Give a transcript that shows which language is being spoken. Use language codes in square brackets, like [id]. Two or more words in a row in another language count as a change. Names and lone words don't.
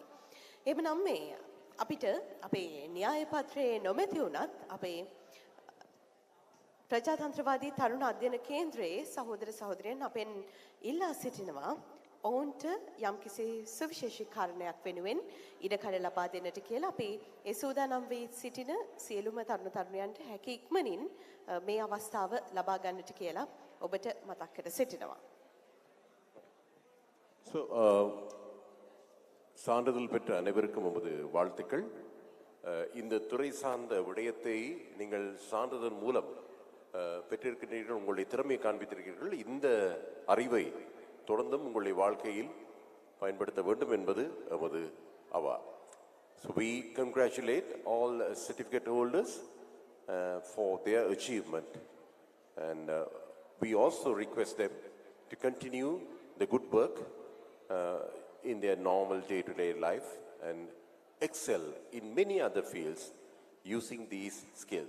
[si] එබනම් මේ අපිට අපේ න්‍යාය පත්‍රයේ නොමැති වුණත් අපේ ප්‍රජාතන්ත්‍රවාදී තරුණ අධ්‍යයන කේන්ද්‍රයේ සහෝදර සහෝදරයන් අපෙන් ඉල්ලා සිටිනවා ඔවුන්ට යම්කිසි සුවිශේෂී කාරණයක් වෙනුවෙන් ඉඩකඩ ලබා දෙන්නට කියලා අපි ඒ සූදානම් වී සිටින සියලුම තරුණ තරුණියන්ට හැකි ඉක්මනින් මේ අවස්ථාව ලබා ගන්නට කියලා ඔබට මතක් කර සිටිනවා. [ta] So, சான்றிதழ் பெற்ற அனைவருக்கும் நமது வாழ்த்துக்கள். இந்த துறை சார்ந்த விடயத்தை நீங்கள் சான்றிதழ் மூலம் பெற்றிருக்கிறீர்கள், உங்களுடைய திறமையை காண்பித்திருக்கிறீர்கள். இந்த அறிவை தொடர்ந்தும் உங்களுடைய வாழ்க்கையில் பயன்படுத்த வேண்டும் என்பது நமது அவா. [en] So we congratulate all certificate holders for their achievement, and we also request them to continue the good work in their normal day-to-day life and excel in many other fields using these skills.